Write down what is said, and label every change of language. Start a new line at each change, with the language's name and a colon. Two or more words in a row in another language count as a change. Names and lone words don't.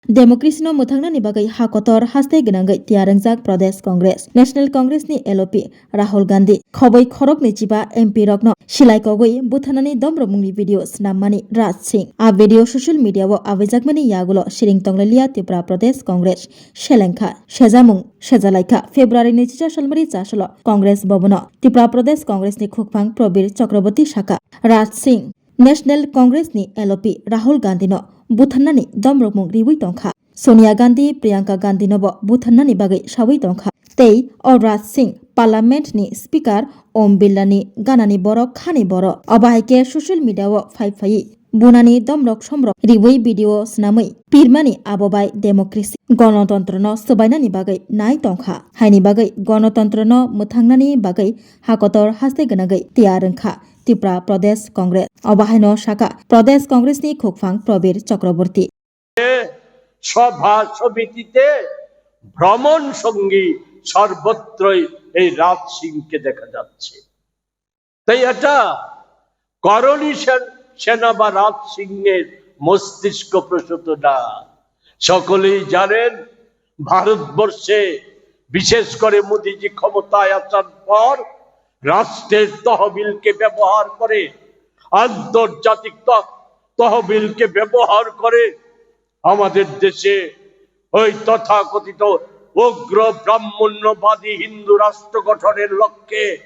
Kok Borok: डेमोक्रेसी नो मुथांनानि बागै हाकतर हास्ते गनांगै तियारंजाक प्रदेश कांग्रेस नेशनल कांग्रेस नि एलओपी राहुल गांधी खबै खरक निचिबा एमपी रकनो सिलाइकगै बुथानानि दमरमुंनि भिडियो स्नाममानि राज सिंह आ भिडियो
English: social media
Kok Borok: वो आवेजाकमानि यागुलो शिरिं तंगलिया त्रिपुरा प्रदेश कांग्रेस शेलेंखा शेजामुं शेजालाइखा फेब्रुवारी 24 सालमारि चासलो कांग्रेस भवन त्रिपुरा प्रदेश कांग्रेस नि खुकफां प्रबीर चक्रवर्ती शाखा राज सिंह नेशनल कांग्रेस नि एलओपी राहुल गांधी नो बुथाननानि दमरमुं रिवै तंखा सोनिया गांधी प्रियंका गांधी नोबो बुथाननानि बागै सावै तंखा तै राज सिंह पार्लियामेंट नि स्पीकर ओम बिरला नि गानानि बर खानि बर अबाहायके
English: social media
Kok Borok: वो फाइफाई बुनानि दमरक समरक रिवै भिडियो स्नामै पिरमानि आबोबाय डेमोक्रेसी गणतंत्र न सबायनानि बागै नाय तंखा हायनि बागै गणतंत्र न मुथांनानि बागै हाकतर हास्ते गनागै तियारंखा त्रिपुरा प्रदेश कांग्रेस अबाहायनो शाखा प्रदेश कांग्रेस नि खुकफां प्रबीर चक्रवर्ती
Bangla: সভা সমিতিতে ভ্রমণ সঙ্গী সর্বত্রই এই রাজ সিংকে দেখা যাচ্ছে। তাই এটা করণী সেনা বা রাজ সিংয়ের মস্তিষ্ক প্রসূত না। সকলেই জানেন ভারতবর্ষে বিশেষ করে মোদিজি ক্ষমতায় আসার পর রাষ্ট্রের তহবিলকে ব্যবহার করে আন্তর্জাতিক তহবিলকে ব্যবহার করে আমাদের দেশে ওই তথাকথিত উগ্র ব্রাহ্মণ্যবাদী হিন্দু রাষ্ট্র গঠনের লক্ষ্যে